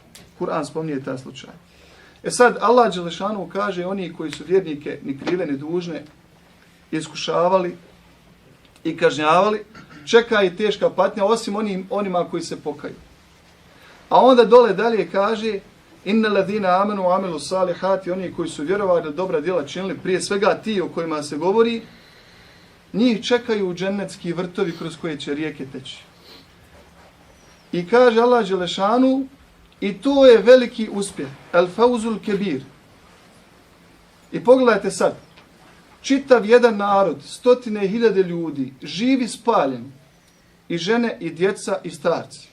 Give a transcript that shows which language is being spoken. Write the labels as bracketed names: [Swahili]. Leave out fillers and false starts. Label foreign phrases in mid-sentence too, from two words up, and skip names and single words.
[Bosnian] Kur'an spominje taj slučaj. E sad, Allah dželešanu kaže, oni koji su vjernike ni krive ni dužne iskušavali i kažnjavali, čeka i teška patnja, osim onima koji se pokaju. A onda dole dalje kaže, [Arabic] إن الذين آمنوا عملوا الصالحات, [Bosnian] oni koji su vjerovali da dobra djela činili, prije svega ti o kojima se govori, njih čekaju džennetski vrtovi kroz koje će rijeke teći. I kaže Allah dželešanu, i to je veliki uspjeh, [Arabic] الفوز الكبير. [Bosnian] I pogledajte sad, čitav jedan narod, 100.000 ljudi, živi spaljen, i žene, i djeca, i starci.